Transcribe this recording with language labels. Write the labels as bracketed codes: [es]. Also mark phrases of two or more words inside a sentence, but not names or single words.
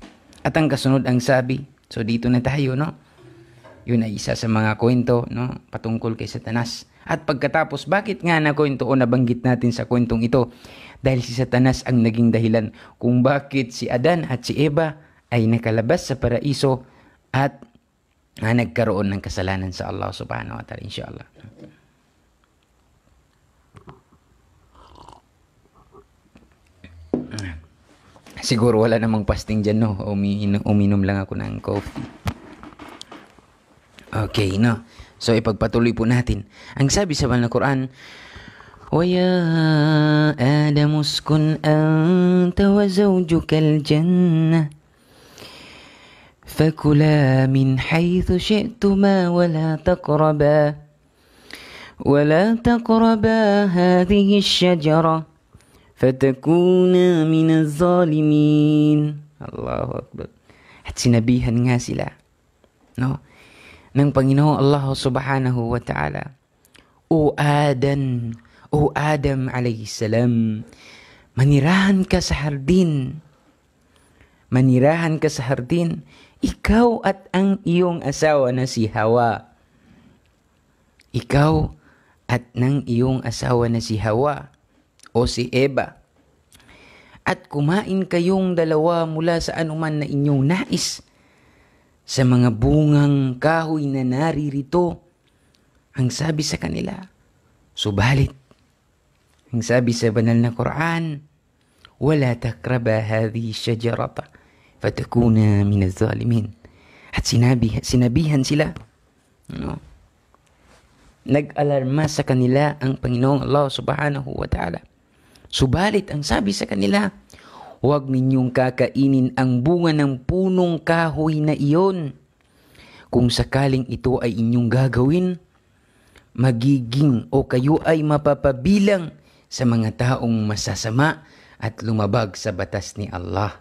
[tl] At ang kasunod ang sabi, so dito na tayo, yun ay isa sa mga kwento, patungkol kay Satanas. At pagkatapos, bakit nga na kwento o nabanggit natin sa kwentong ito? Dahil si Satanas ang naging dahilan kung bakit si Adan at si Eva ay nakalabas sa paraiso at nagkaroon ng kasalanan sa Allah [ar] سبحانه وتعالى, [tl] insyaAllah. Siguro wala namang fasting dyan, uminom lang ako ng coffee. Okay, so ipagpatuloy po natin. Ang sabi sa banal na Quran, [ar] وَيَا آدَمُ اسْكُنْ أَنْتَ وَزَوْجُكَ الْجَنَّةَ فَكُلَا مِنْ حَيْثُ شِئْتُمَا وَلَا تَقْرَبَا هَذِهِ الشَّجَرَةَ فَتَكُونَا مِنَ الظَّالِمِينَ. الله أكبر. [tl] At sinabihan nga sila ng Panginoong Allah [ar] سبحانه وتعالى, [tl] O Adam [ar] عليه السلام, [tl] manirahan ka sa hardin. Manirahan ka sa hardin, ikaw at ang iyong asawa na si Hawa. Ikaw at ng iyong asawa na si Hawa o si Eva. at kumain kayong dalawa mula sa anuman na inyong nais sa mga bungang kahoy na naririto. Ang sabi sa kanila, subalit, ang sabi sa banal na Quran, [ar] ولا تقربا هذه الشجرة فتكونا من الظالمين. [tl] At sinabihan sila, nag-alarma sa kanila ang Panginoong Allah [ar] سبحانه وتعالى. [tl] Subalit, ang sabi sa kanila, huwag ninyong kakainin ang bunga ng punong kahoy na iyon. Kung sakaling ito ay inyong gagawin, magiging o kayo ay mapapabilang sa mga taong masasama at lumabag sa batas ni Allah.